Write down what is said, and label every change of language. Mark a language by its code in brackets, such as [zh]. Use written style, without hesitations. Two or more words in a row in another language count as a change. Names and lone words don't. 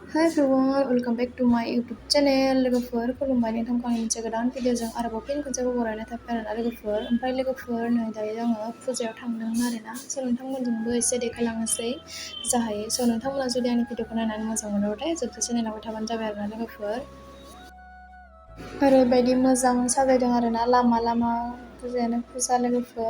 [en] Hi everyone, welcome back to my YouTube channel. [brx] लोगोफोर खुलुमबाय नोंथांखौ आंनि मोनसे गोदान भिडिअजों आरोबाव फिन खनसेबाव बरायनाय थाबाय आरोना लोगोफोर। ओमफ्राय लोगोफोर नै दायो आङो फुजायाव थांदोंमोन आरोना। स' नोंथांमोनजोंबो एसे देखायलांनोसै जाहायो। स' नोंथांमोना जुदि आंनि भिडिअखौ नायनानै मोजां मोनोबाथाय जोबजासे नायलांबाय थाबानो जाबाय आरोना लोगोफोर। ओरैबायदि मोजां साजायदों आरोना लामा लामा फुजायानो फुजा लोगोफोर।